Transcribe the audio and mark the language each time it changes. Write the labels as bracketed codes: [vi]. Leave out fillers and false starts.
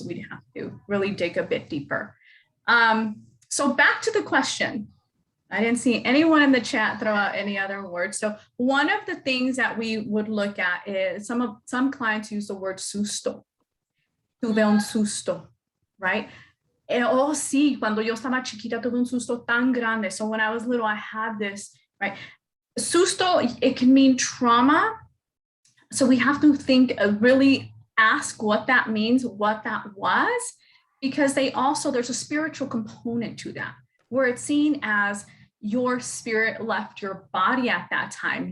[en] We'd have to really dig a bit deeper. So back to the question. I didn't see anyone in the chat throw out any other words. So one of the things that we would look at is some clients use the word susto. [es] Tuve un susto, right? Oh, sí, cuando yo estaba chiquita tuve un susto tan grande. [en] So when I was little, I had this, right? Susto, it can mean trauma. So we have to think really ask what that means, what that was, because there's a spiritual component to that, where it's seen as your spirit left your body at that time.